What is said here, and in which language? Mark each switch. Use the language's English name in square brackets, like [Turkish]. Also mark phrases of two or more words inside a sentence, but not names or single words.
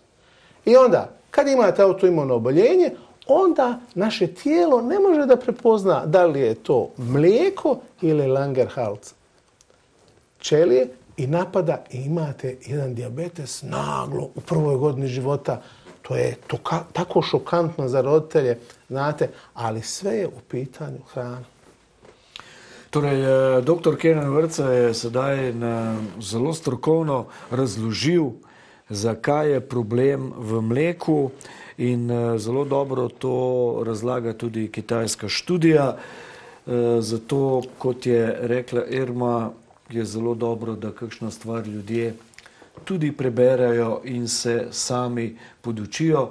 [Bosnian] I onda, kad imate autoimuno oboljenje, onda naše tijelo ne može da prepozna da li je to mlijeko ili Langerhans ćelije i napada i imate jedan dijabetes naglo u prvoj godini života. To je tako šokantno za roditelje, znate, ali sve je u pitanju hrana. [Slovenian] Torej, dr. Kenan Vrca je sedaj zelo strokovno razložil, zakaj je problem v mleku in zelo dobro to razlaga tudi kitajska študija. Zato, kot je rekla Irma, je zelo dobro, da kakšno stvar ljudje tudi preberajo in se sami podučijo.